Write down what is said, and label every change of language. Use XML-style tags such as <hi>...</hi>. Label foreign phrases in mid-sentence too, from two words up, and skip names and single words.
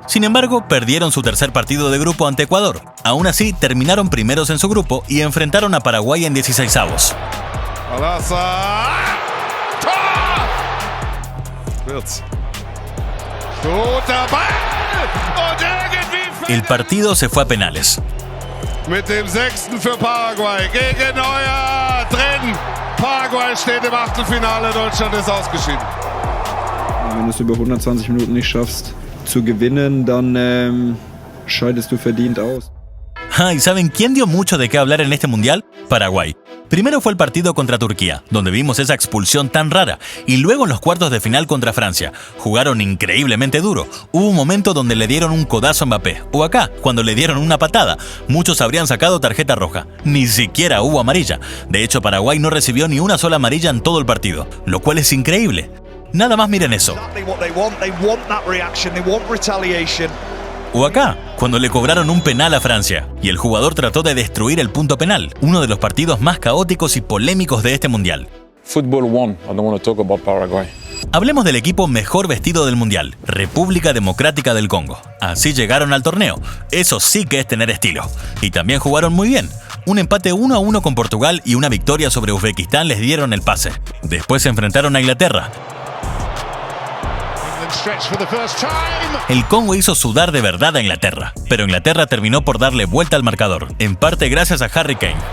<es>Sin embargo, perdieron su tercer partido de grupo ante Ecuador. Aún así, terminaron primeros en su grupo y enfrentaron a Paraguay en 16avos. El partido se fue a penales.</es> <de>Mit dem 6. für Paraguay gegen Neuer drin. Paraguay steht im Achtelfinale, Deutschland ist ausgeschieden. Wenn du es über 120 Minuten nicht schaffst zu gewinnen, dann scheidest du verdient aus.</de> <es>¿Y saben quién dio mucho de qué hablar en este mundial? Paraguay. Primero fue el partido contra Turquía, donde vimos esa expulsión tan rara, y luego en los cuartos de final contra Francia. Jugaron increíblemente duro. Hubo un momento donde le dieron un codazo a Mbappé, o acá, cuando le dieron una patada. Muchos habrían sacado tarjeta roja. Ni siquiera hubo amarilla. De hecho, Paraguay no recibió ni una sola amarilla en todo el partido, lo cual es increíble. Nada más miren eso. O acá, cuando le cobraron un penal a Francia, y el jugador trató de destruir el punto penal, uno de los partidos más caóticos y polémicos de este mundial.</es> <en>Football won. I don't want to talk about Paraguay.</en> <es>Hablemos del equipo mejor vestido del mundial, República Democrática del Congo. Así llegaron al torneo. Eso sí que es tener estilo. Y también jugaron muy bien. Un empate 1-1 con Portugal y una victoria sobre Uzbekistán les dieron el pase. Después se enfrentaron a Inglaterra. El Congo hizo sudar de verdad a Inglaterra, pero Inglaterra terminó por darle vuelta al marcador, en parte gracias a Harry Kane.</es>